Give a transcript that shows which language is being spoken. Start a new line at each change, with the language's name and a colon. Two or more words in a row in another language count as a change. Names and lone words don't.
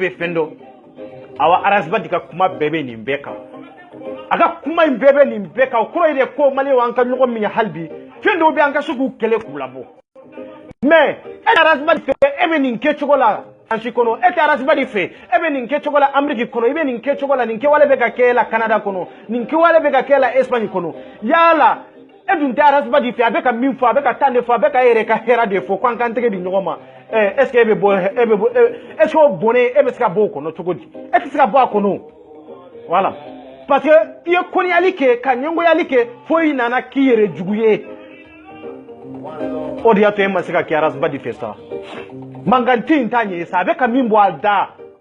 Bambara: bɛ fɛn dɔn awa arasiba di ka kuma bɛɛ bɛ nin bɛɛ kan a ka kuma in bɛɛ bɛ nin bɛɛ kan o kɔrɔ ye de ko maliyɛnw an ka ɲɔgɔn minɛ hali bi fɛn dɔw bɛ an ka se k'u kɛlɛ k'u labɔ mais e tɛ arasiba di fɛ e bɛ nin kɛ cogo la ansi kɔnɔ e tɛ arasiba di fɛ e bɛ nin kɛ cogo la Amérique kɔnɔ i bɛ nin kɛ cogo la nin kɛwale bɛ ka kɛ la Canada kɔnɔ nin kɛwale bɛ ka kɛ la Espagne kɔnɔ yala e dun tɛ arasiba di fɛ a bɛ ka min fɔ a bɛ ka taa de fɔ a bɛ ka e yɛrɛ ka hɛrɛ de fɔ k'an k'an tɛgɛ di ɲɔgɔn ma
French: est ce que
Bambara: e bɛ bɔ
French: est ce que
Bambara: o bonnen e bɛ se ka bɔ o kɔnɔ cogo di e tɛ se ka bɔ a kɔnɔ voilà
French: parce que
Bambara: i ye koniyali kɛ ka ɲɛngoyali kɛ fo i nana k'i yɛrɛ jugu ye o de y'a to e ma se ka kɛ arasiba di fɛ sa mankanti in t'a ɲɛ sa a bɛ ka min bɔ a da